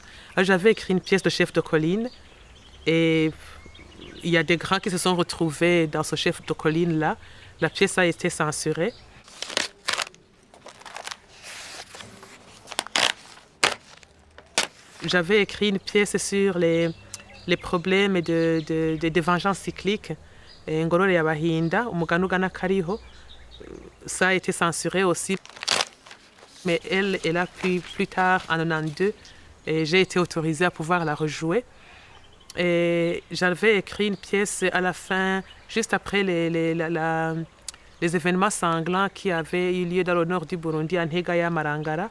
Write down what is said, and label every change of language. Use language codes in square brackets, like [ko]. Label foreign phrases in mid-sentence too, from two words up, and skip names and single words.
[fr] J'avais écrit une pièce de Chef de colline et il y a des grands qui se sont retrouvés dans ce Chef de colline-là. La pièce a été censurée. J'avais écrit une pièce sur les problèmes de vengeance cyclique. [rn] Ngorore y'abahinda, umugani ugana kariho. [fr] Ça a été censuré aussi. Mais elle a pu plus tard, en 92, et j'ai été autorisée à pouvoir la rejouer. Et j'avais écrit une pièce à la fin, juste après les événements sanglants qui avaient eu lieu dans le nord du Burundi, à Nhegaya Marangara.